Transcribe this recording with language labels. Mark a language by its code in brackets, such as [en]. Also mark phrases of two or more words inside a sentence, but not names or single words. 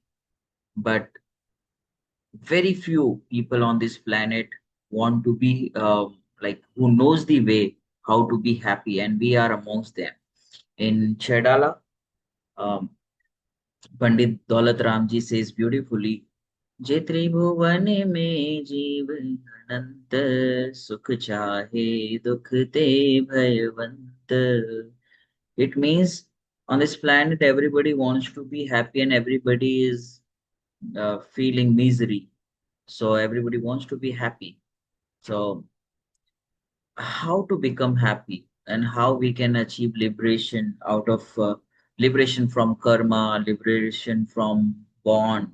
[en] But very few people on this planet want to be like who knows the way how to be happy, and we are amongst them. In Chedala, um, Pandit Daulat Ramji says beautifully, [hi] जे त्रिभुवन में जीव अनंत सुख चाहे दुख ते भयवंत. [en] It means on this planet everybody wants to be happy and everybody is feeling misery. So everybody wants to be happy. So how to become happy and how we can achieve liberation out of liberation from karma, liberation from bond.